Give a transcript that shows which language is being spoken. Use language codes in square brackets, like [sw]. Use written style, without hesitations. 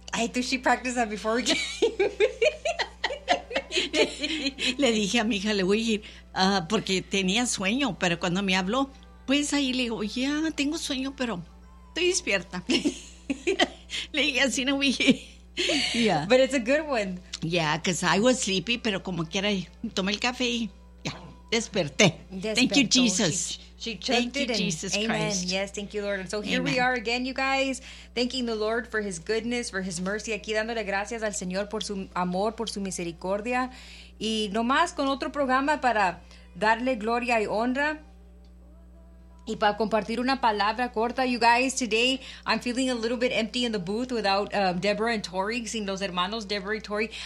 [en] I think she practiced that before we came. [es] Le dije a mi hija, le voy a ir, porque tenía sueño, pero cuando me habló, pues ahí le digo, ya tengo sueño, pero estoy despierta. Le dije, así no voy a ir. [en] Yeah. But it's a good one. Yeah, because I was sleepy, [es] pero como quiera, tomé el café y ya, desperté. Despertó. [en] Thank you, Jesus. She chanted, Jesus Christ. Yes, thank you, Lord. And so here we are again, you guys, thanking the Lord for His goodness, for His mercy. [es] Aquí dándole gracias al Señor por su amor, por su misericordia. Y nomás con otro programa para darle gloria y honra. Y para compartir una palabra corta, [en] you guys, today I'm feeling a little bit empty in the booth without Deborah and Tori, [es] sin los hermanos Deborah y Tori.